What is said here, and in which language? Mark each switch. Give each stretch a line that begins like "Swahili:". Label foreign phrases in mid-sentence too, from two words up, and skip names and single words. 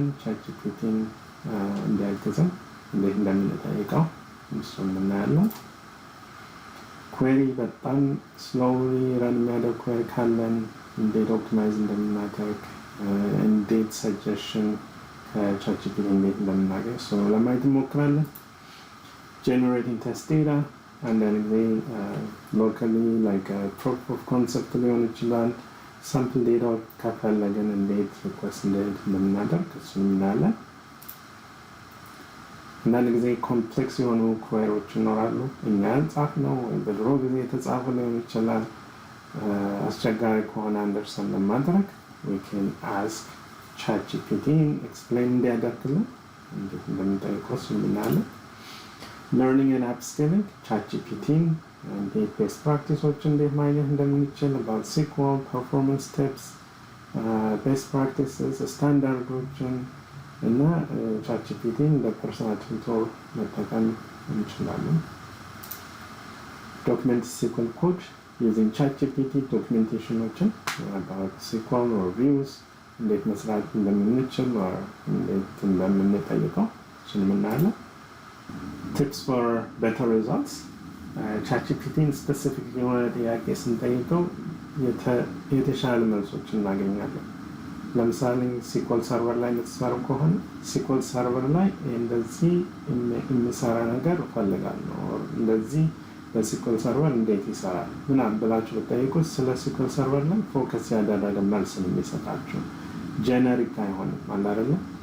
Amharic: ChatGPTን እንዲያግዘን እንዴት እንደምንጠይቀው እሱን እናያለን። ኩዌሪ በጣም
English: slowly run
Amharic: የሚያደርግ ኩዌሪ ካለን እንዴት ኦፕቲማይዝ እንደምናደርግ እንዴት ሰጀሽን ከChatGPT እንዴት እንደምናገኝ ለማየት እንሞክራለን።
English: generating test data
Amharic: አንዳንድ ጊዜ locally
English: like a proof of concept
Amharic: ሊሆን ይችላል።
English: sample data
Amharic: ከፈለግን እንዴት ሪኩዌስት እንደምናደርግ እሱን እናያለን። አንዳንድ ጊዜ ኮምፕሌክስ የሆኑ ኩዌሪዎች ይኖራሉ። እኛ ያልጻፍነው ወይም በድሮ ጊዜ የተጻፉ ሊሆን ይችላል። አስቸጋሪ ከሆነ አንደርስታንድ ለማድረግ
English: we can ask ChatGPT explain
Amharic: እንዲያደርግልን እንዴት እንደምንጠይቀው እሱን እናያለን።
English: learning and upskilling
Amharic: ChatGPTን እንዴት
English: best practices
Amharic: እንዴት ማግኘት እንደምንችል
English: about SQL performance tips best practices
Amharic: ስታንዳርዶችን እና ChatGPTን
English: personal tutor
Amharic: መጠቀም እንችላለን።
English: document SQL code using ChatGPT
Amharic: ዶክመንቴሽኖችን
English: about SQL or views
Amharic: እንዴት መስራት እንደምንችል እንዴት እንደምንጠይቀው እሱን እናያለን።
English: tips for better results
Amharic: ChatGPTን ስፔሲፊክ የሆነ ጥያቄ ስንጠይቀው የተሻለ መልሶች እናገኛለን። ለምሳሌ SQL Server ላይ የምትሰሩ ከሆነ SQL Server ላይ እንደዚህ የሚሰራ ነገር እፈልጋለሁ እንደዚህ በSQL Server እንዴት ይሰራል ምናምን ብላችሁ ብትጠይቁት ስለ SQL Server ላይ ፎከስ ያደረገ መልስ ነው የሚሰጣችሁ። ጄነሪክ አይሆንም ማለት አይደለም።